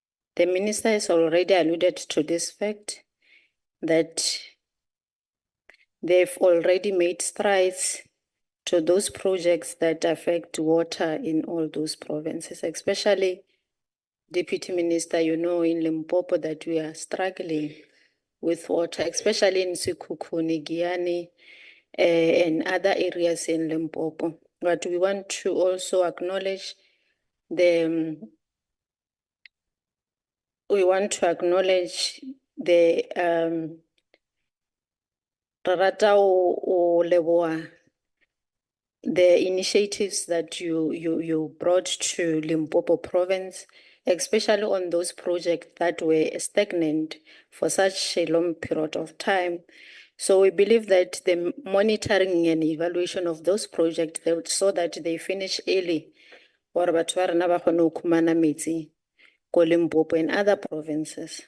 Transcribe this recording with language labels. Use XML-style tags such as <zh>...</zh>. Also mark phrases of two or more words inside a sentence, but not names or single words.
<en>The minister has already alluded to this fact that they've already made strides to those projects that affect water in all those provinces, especially Deputy Minister, you know, in Limpopo that we are struggling with water, especially in Sekhukhune, Giyani, and other areas in Limpopo. But we want to also acknowledge the Rarata</en> <nso>o leboha</nso> <en>the initiatives that you brought to Limpopo province, especially on those projects that were stagnant for such a long period of time. So we believe that the monitoring and evaluation of those projects so that they finish early or Limpopo and other provinces.</en>